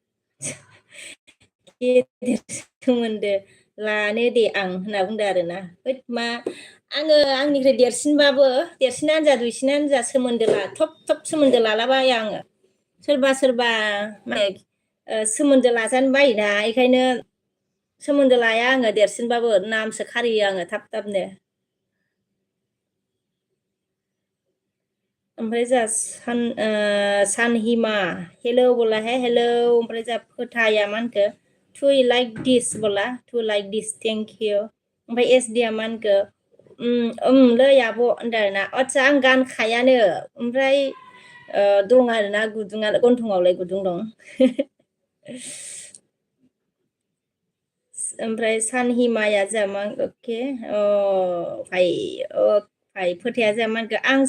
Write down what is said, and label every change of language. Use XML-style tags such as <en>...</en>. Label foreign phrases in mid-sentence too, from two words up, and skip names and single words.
<brx>गेदेर सोमोन्दो लानो दे आं होनना बुंदो आरोना मा आङो आंनिफ्राय देरसिनानो जा दुइसिनानो जा सोमोन्दो थब सोमोन्दो लालाबाया आङो सोरबा सोमोन्दो लाजानो बायोना बेखायनो सोमोन्दो लाया आङो देरसिनबाबो नामसो खारियो आङो थाबनो ओमफ्राय जोंहा सानहिमा हेलौ</brx> <hi>बोला है</hi> <brx>हेलौ ओमफ्राय जोंहा फोथाया मा होनखो</brx> <en>to like this</en> <brx>बोला</brx> <en>to like this thank you</en> <brx>ओमफ्राय एसडिया मा होनखो लै आब' होनदों आरोना आदसा आं गानखायानो ओमफ्राय दं आरोना गुदुङा गन्थङावलाय गुदुं दं ओमफ्राय सानहिमाया जोंहा मा अके भाइ फोथाया जोंहा मा होनखो आं</brx>